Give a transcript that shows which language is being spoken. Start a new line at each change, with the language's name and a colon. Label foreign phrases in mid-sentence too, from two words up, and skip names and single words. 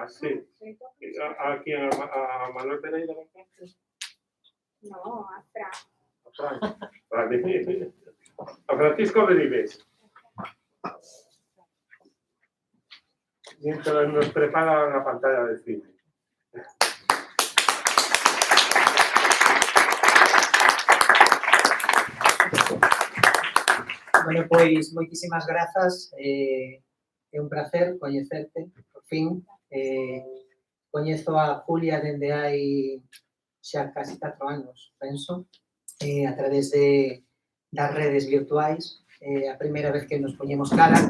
Spanish: Sí. ¿A quién? ¿A Manuel Pereira? No, a Fran. A Fran. Vale. A Francisco Benítez. Mientras nos preparan la pantalla de cine.
Galician: Bueno, pois moitísimas grazas, é un placer coñecerte, por fin. Coñezo a Julia dende hai xa casi 4 anos, penso, a través das redes virtuais, a primeira vez que nos poñemos cara.